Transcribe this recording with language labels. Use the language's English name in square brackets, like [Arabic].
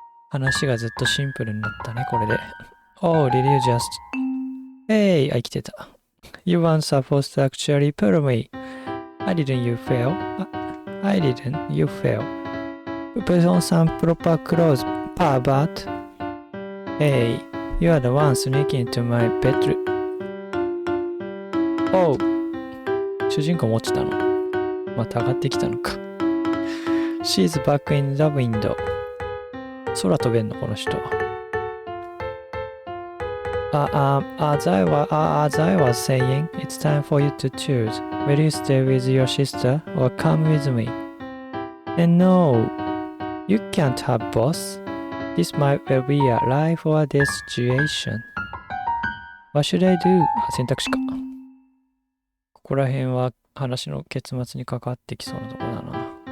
[Japanese] 話がずっとシンプルになったね、これで。 [English] Oh, did you just... Hey, [Japanese] 生きてた。 [English] You weren't supposed to actually pull me. I didn't, you fail. I didn't, you fail. Put on some proper clothes, pervert. Hey, you are the one sneaking into my bedroom. [Japanese] Oh, 主人公も落ちたの。また上がってきたのか。 [English] She's back in the window. [Japanese] 空飛べんの、この人。 [English] As I was saying, it's time for you to choose. Will you stay with your sister or come with me? And no, you can't have both. This might well be a life or death situation. What should I do? [Japanese] 選択肢か。ここら辺は話の結末に関わってきそうなところだな。